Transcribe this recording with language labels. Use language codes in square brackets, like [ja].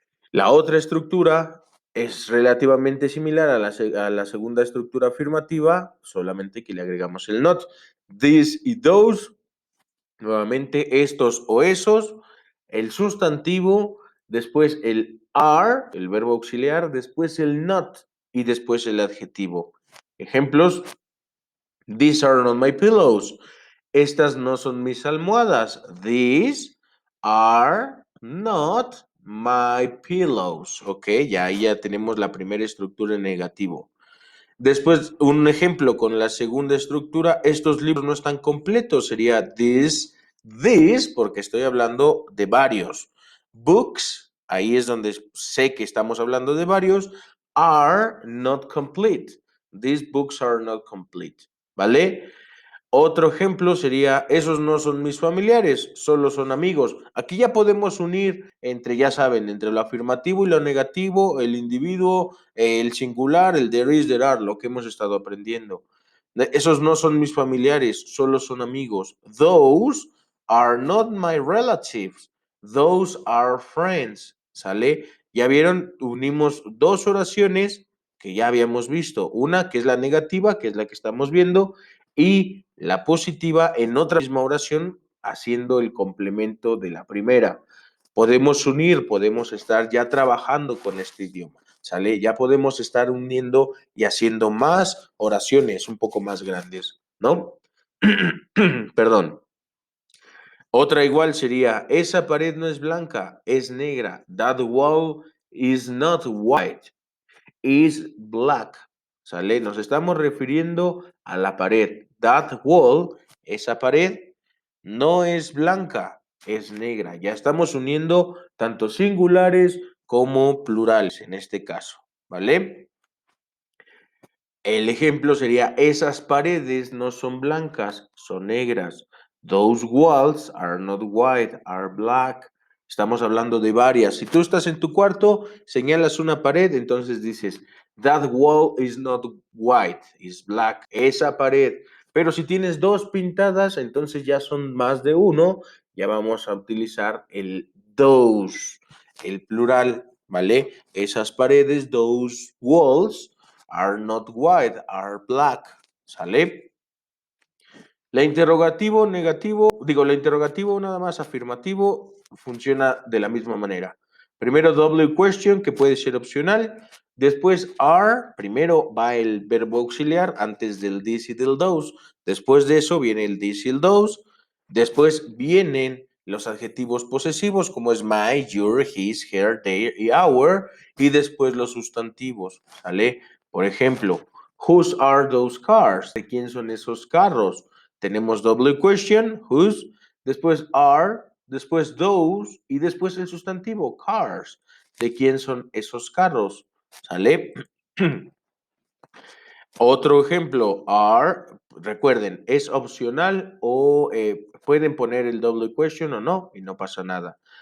[es] La otra estructura es relativamente similar a la segunda estructura afirmativa, solamente que le agregamos el not. This y those, nuevamente estos o esos, el sustantivo, después el are, el verbo auxiliar, después el not y después el adjetivo. [en] Ejemplos, these are not my pillows. [es] Estas no son mis almohadas. [en] These are not my pillows. [es] Ok, ya tenemos la primera estructura en negativo. Después, un ejemplo con la segunda estructura, estos libros no están completos, sería this, porque estoy hablando de varios. Books, ahí es donde sé que estamos hablando de varios, [en] are not complete. These books are not complete, [es] ¿vale? Otro ejemplo sería, esos no son mis familiares, solo son amigos. Aquí ya podemos unir entre, ya saben, entre lo afirmativo y lo negativo, el individuo, el singular, el [en] there is, there are, [es] lo que hemos estado aprendiendo. Esos no son mis familiares, solo son amigos. [en] Those are not my relatives. Those are friends. [es] ¿Sale? Ya vieron, unimos dos oraciones que ya habíamos visto. Una que es la negativa, que es la que estamos viendo, y la positiva en otra misma oración haciendo el complemento de la primera. Podemos unir, podemos estar ya trabajando con este idioma, ¿sale? Ya podemos estar uniendo y haciendo más oraciones un poco más grandes, ¿no? Perdón. Otra igual sería, esa pared no es blanca, es negra. [en] That wall is not white, is black. [es] ¿Sale? Nos estamos refiriendo a la pared. [en] That wall, [es] esa pared, no es blanca, es negra. Ya estamos uniendo tanto singulares como plurales en este caso. ¿Vale? El ejemplo sería, esas paredes no son blancas, son negras. [en] Those walls are not white, are black. [es] Estamos hablando de varias. Si tú estás en tu cuarto, señalas una pared, entonces dices, [en] that wall is not white, is black. [es] Esa pared. Pero si tienes dos pintadas, entonces ya son más de uno. Ya vamos a utilizar el those, el plural, ¿vale? Esas paredes, [en] those walls are not white, are black. [es] ¿Sale? La interrogativo negativo, la interrogativo nada más afirmativo funciona de la misma manera. Primero double question, que puede ser opcional. Después are, primero va el verbo auxiliar antes del this y del those. Después de eso viene el this y el those. Después vienen los adjetivos posesivos como es my, your, his, her, their y our. Y después los sustantivos, ¿sale? Por ejemplo, [en] whose are those cars? [es] ¿De quién son esos carros? Tenemos double question, whose, después are, después those y después el sustantivo, cars. ¿De quién son esos carros? ¿Sale? Otro ejemplo, are, recuerden, es opcional o pueden poner el double question o no y no pasa nada.